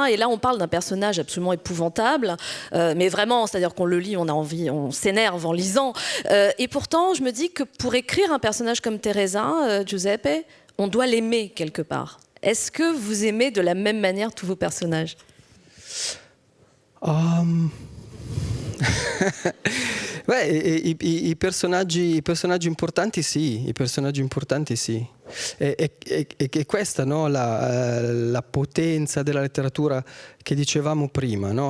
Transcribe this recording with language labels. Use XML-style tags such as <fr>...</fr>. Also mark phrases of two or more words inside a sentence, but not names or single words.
<fr>Et là, on parle d'un personnage absolument épouvantable. Mais vraiment, c'est-à-dire qu'on le lit, on a envie, on s'énerve en lisant. Et pourtant, je me dis que pour écrire un personnage comme Teresa, Giuseppe, on doit l'aimer quelque part. Est-ce que vous aimez de la même manière tous vos personnages ?</fr> <it>Beh, i personaggi importanti sì, E questa, no, la potenza della letteratura che dicevamo prima, no?</it>